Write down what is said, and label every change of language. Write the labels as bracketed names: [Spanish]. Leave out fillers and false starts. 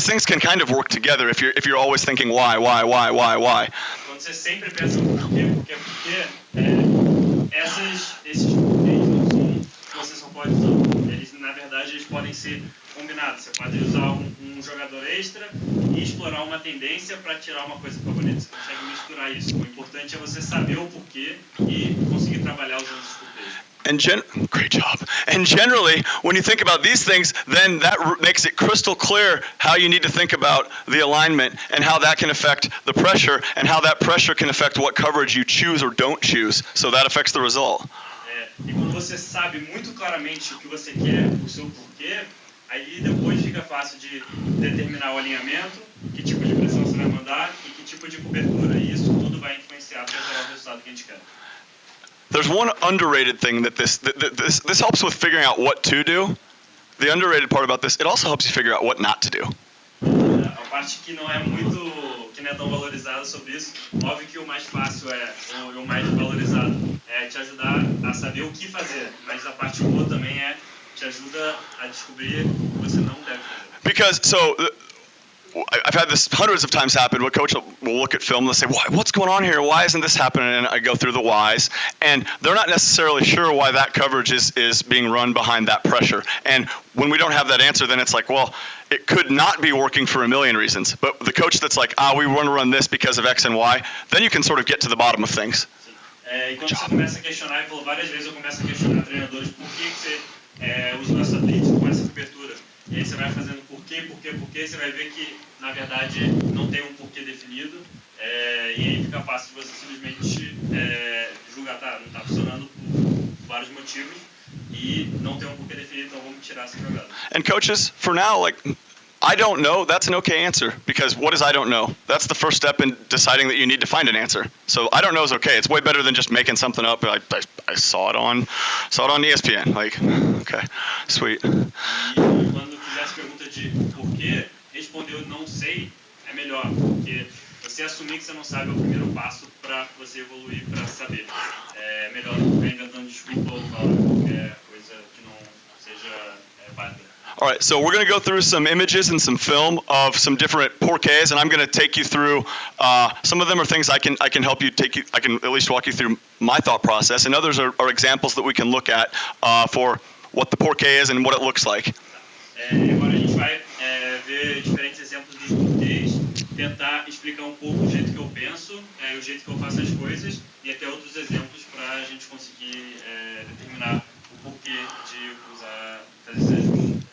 [English] These things can kind of work together if you're always thinking why. [Portuguese] Quando você sempre pensa porque esses porquês não são que você só pode usar. Eles, na verdade, eles podem ser combinados. Você pode usar um jogador extra e explorar uma tendência para tirar uma coisa favorita. Você consegue misturar isso. O importante é você saber o porquê e conseguir trabalhar usando esses porquês. [English] Great job. And generally, when you think about these things, then that makes it crystal clear how you need to think about the alignment and how that can affect the pressure and how that pressure can affect what coverage you choose or don't choose. So that affects the result. [Portuguese] E quando você sabe muito claramente o que você quer, o seu porquê, aí depois fica fácil de determinar o alinhamento, que tipo de pressão você vai mandar e que tipo de cobertura. E isso tudo vai influenciar para gerar o resultado que a gente quer. [English] There's one underrated thing that this helps with figuring out what to do. The underrated part about this, it also helps you figure out what not to do. [Portuguese] parte que não é tão valorizada sobre isso, óbvio que o mais fácil o mais valorizado é te ajudar a saber o que fazer, mas a parte boa também te ajuda a descobrir o que você não deve fazer. [English] Because I've had this hundreds of times happen. What coach will look at film and they'll say, what's going on here? Why isn't this happening? And I go through the whys. And they're not necessarily sure why that coverage is being run behind that pressure. And when we don't have that answer, then it's like, well, it could not be working for a million reasons. But the coach that's like, we want to run this because of X and Y, then you can sort of get to the bottom of things. [Portuguese] E quando você começa a questionar, e falou várias vezes, eu começo a questionar treinadores por que você usa o nosso atleta com essa cobertura. E aí você vai fazendo por quê, você vai ver que, na verdade, não tem um porquê definido, e aí fica fácil de você simplesmente julgar, não está funcionando por vários motivos, e não tem um porquê definido, então vamos tirar essa jogada. [English] And coaches, for now, I don't know, that's an okay answer, because what is I don't know? That's the first step in deciding that you need to find an answer. So I don't know is okay. It's way better than just making something up. I saw it on ESPN. Okay, sweet. [Portuguese] E quando fizer as perguntas de porquê, responder eu não sei é melhor, porque você assumir que você não sabe é o primeiro passo para você evoluir para saber. É melhor do que ficar inventando desculpa ou falar qualquer coisa que não seja válida. [English] All right, so we're going to go through some images and some film of some different porqués, and I'm going to take you through. Some of them are things I can help you I can at least walk you through my thought process, and others are examples that we can look at for what the porqué is and what it looks like. [Portuguese] Agora a gente vai ver diferentes exemplos dos porquês, tentar explicar um pouco o jeito que eu penso, o jeito que eu faço as coisas, e até outros exemplos para a gente conseguir determinar o porquê de fazer esses ajustes.